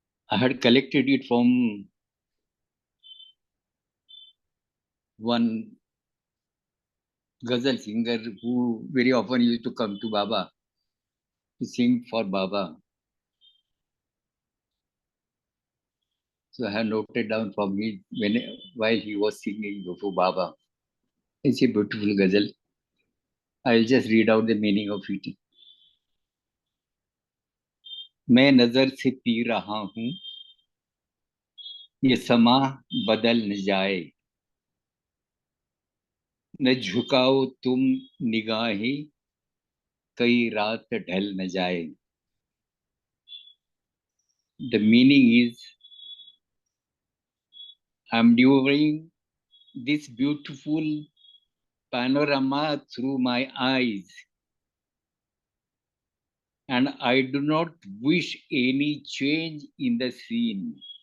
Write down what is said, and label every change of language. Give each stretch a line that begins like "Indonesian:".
English: I had collected it from one ghazal singer who very often used to come to Baba to sing for Baba. So I have noted down from him while he was singing before Baba. It's a beautiful ghazal. I'll just read out the meaning of it.
Hindi: मैं नजर से P रहा हूँ, ये समा बदल न जाए, न झुकाओ तुम निगाहें, कई रात ढल न जाए.
English: The meaning is, I'm devouring this beautiful panorama through my eyes, and I do not wish any change in the scene.